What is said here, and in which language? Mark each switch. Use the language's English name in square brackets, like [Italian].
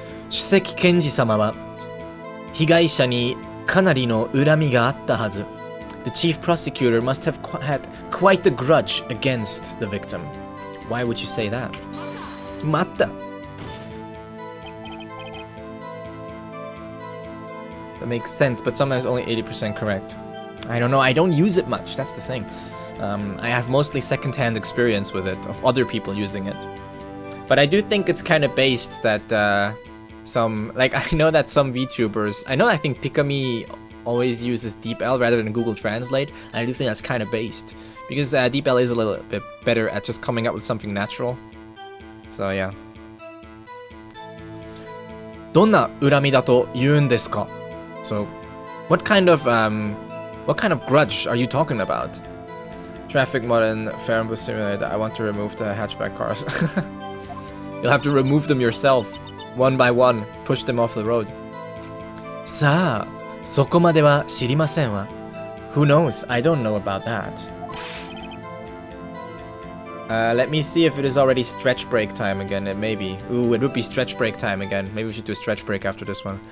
[Japanese] 主席検事様は被害者にかなりの恨みがあったはず。 [English] The chief prosecutor must have had quite a grudge against the victim. Why would you say that? また。 That makes sense, but sometimes only 80% correct. I don't know, I don't use it much, that's the thing. I have mostly second-hand experience with it, of other people using it. But I do think it's kind of based that I know that some VTubers, I think Pikami always uses DeepL rather than Google Translate, and I do think that's kind of based. Because DeepL is a little bit better at just coming up with something natural. So yeah. [Japanese] どんな恨みだと言うんですか? [English] So, what kind of grudge are you talking about? Traffic mod in Fair and Bus Simulator. I want to remove the hatchback cars. You'll have to remove them yourself, one by one, push them off the road. [Japanese] さあ、そこまでは知りませんわ. [English] Who knows? I don't know about that. Let me see if it is already stretch break time again. It may be. Ooh, it would be stretch break time again. Maybe we should do a stretch break after this one.